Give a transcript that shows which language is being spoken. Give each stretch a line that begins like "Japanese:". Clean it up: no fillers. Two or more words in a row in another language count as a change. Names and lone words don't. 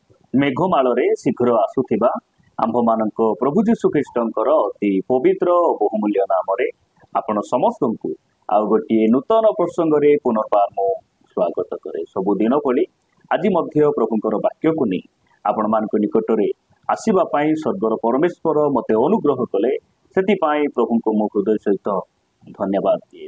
Odia: ମେଘମାଳରେ ଶୀଘ୍ର ଆସୁଥିବା ଆମ୍ଭମାନଙ୍କ ପ୍ରଭୁ ଯୀଶୁ ଖ୍ରୀଷ୍ଟଙ୍କର ଅତି ପବିତ୍ର ବହୁମୂଲ୍ୟ ନାମରେ ଆପଣ ସମସ୍ତଙ୍କୁ ଆଉ ଗୋଟିଏ ନୂତନ ପ୍ରସଙ୍ଗରେ ପୁନର୍ବାର ମୁଁ ସ୍ୱାଗତ କରେ। ସବୁଦିନ ଭଳି ଆଜି ମଧ୍ୟ ପ୍ରଭୁଙ୍କର ବାକ୍ୟକୁ ନେଇ ଆପଣମାନଙ୍କ ନିକଟରେ ଆସିବା ପାଇଁ ସ୍ୱର୍ଗର ପରମେଶ୍ୱର ମୋତେ ଅନୁଗ୍ରହ କଲେ, ସେଥିପାଇଁ ପ୍ରଭୁଙ୍କୁ ମୁଁ ହୃଦୟ ସହିତ ଧନ୍ୟବାଦ ଦିଏ।